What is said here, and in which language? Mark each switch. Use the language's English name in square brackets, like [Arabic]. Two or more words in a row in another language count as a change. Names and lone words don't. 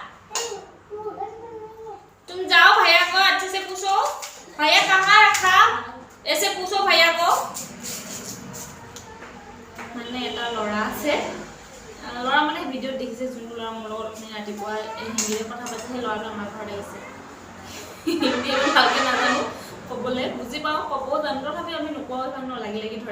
[Hindi] तुम जाओ भैया को अच्छे से पूछो, भैया कहाँ रखा, ऐसे पूछो भैया को। [Assamese] মানে এটা ল'ৰা আছে, ল'ৰা মানে ভিডিঅ'ত দেখিছে যোনটো ল'ৰা মোৰ লগত অথনি ৰাতিপুৱা হিন্দীৰে কথা পাতিছে, সেই ল'ৰাটো আমাৰ ঘৰত আহিছে। হিন্দী ভালকৈ নাজানো ক'বলৈ, বুজি পাওঁ ক'বও জানো, তথাপিও আমি নোকোৱাও ইমান লাগি ধৰে।